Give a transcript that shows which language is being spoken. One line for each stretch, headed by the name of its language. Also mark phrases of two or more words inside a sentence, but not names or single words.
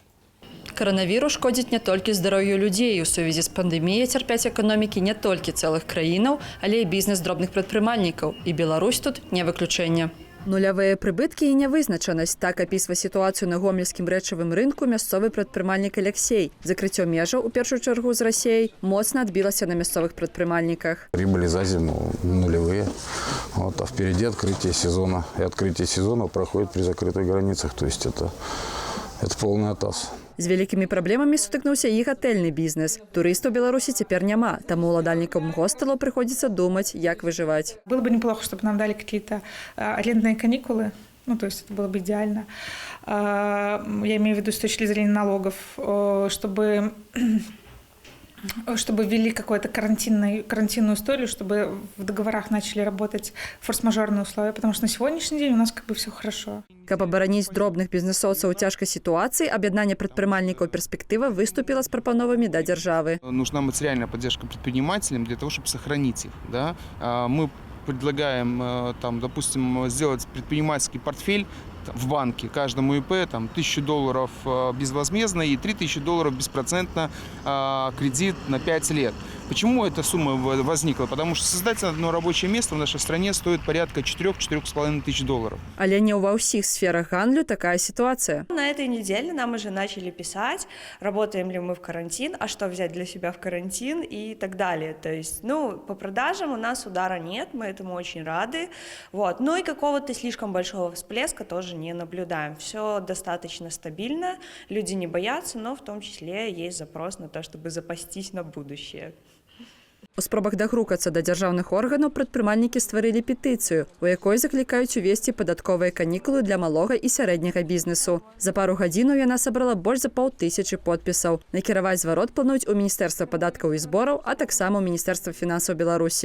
Belarusian: Коронавірус шкодзіць не толькі здароўю людзей. У сувязі з пандэміяй цярпяць эканомікі не толькі цэлых краінаў, але і бізнес дробных прадпрымальнікаў. І Беларусь тут не выключэнне. Нулявыя прыбыткі і нявызначанасць. Так апісвае сітуацыю на гомельскім рэчавым рынку мясцовы прадпрымальнік Алексей. Закрыццё межаў, у першую чаргу з Расіяй, моцна адбілася на мясцовых прадпрымальніках.
Russian: Прибыли за зиму нулевые, а впереди открытие сезона. И открытие сезона проходит при закрытых границах, то есть это полный атас.
Belarusian: З вялікімі праблемамі сутыкнуўся і гатэльны бізнес. Турыстаў у Беларусі цяпер няма, таму уладальнікам хостелаў прыходзіцца думаць, як выжываць.
Russian: Было бы неплохо, чтобы нам дали какие-то арендные каникулы. Ну, то есть это было бы идеально. Я имею в виду с точки зрения налогов, чтобы ввели какую-то карантинную историю, чтобы в договорах начали работать форс-мажорные условия, потому что на сегодняшний день у нас как бы все хорошо.
Belarusian: Каб абараніць дробных бізнесоўцаў у цяжкай сітуацыі, аб'яднанне прадпрымальнікаў «Перспектива»
Russian: выступила с
Belarusian: прапановамі да дзяржавы.
Russian: Нужна материальная поддержка предпринимателям для того, чтобы сохранить их. Да? Мы предлагаем, допустим, сделать предпринимательский портфель в банке каждому ИП $1000 безвозмездно и $3000 беспроцентно кредит на 5 лет. Почему эта сумма возникла? Потому что создать одно рабочее место в нашей стране стоит порядка $4-4,5 тысяч.
Belarusian: Але не ва ўсіх сферах гандлю такая ситуация.
Russian: На этой неделе нам уже начали писать, работаем ли мы в карантин, а что взять для себя в карантин и так далее. То есть, по продажам у нас удара нет, мы этому очень рады. Вот. Но и какого-то слишком большого всплеска тоже не наблюдаем. Все достаточно стабильно, люди не боятся, но в том числе есть запрос на то, чтобы запастись на будущее.
Belarusian: У спробах дагрукацца да дзяржаўных органаў прадпрымальнікі стварылі петыцыю, у якой заклікаюць увесці падатковыя канікулы для малога і сярэдняга бізнесу. За пару гадзінаў яна сабрала больш за 500 подпісаў. Накіраваць зварот плануюць у Міністэрства падаткаў і збораў, а таксама ў Міністэрства фінансаў Беларусі.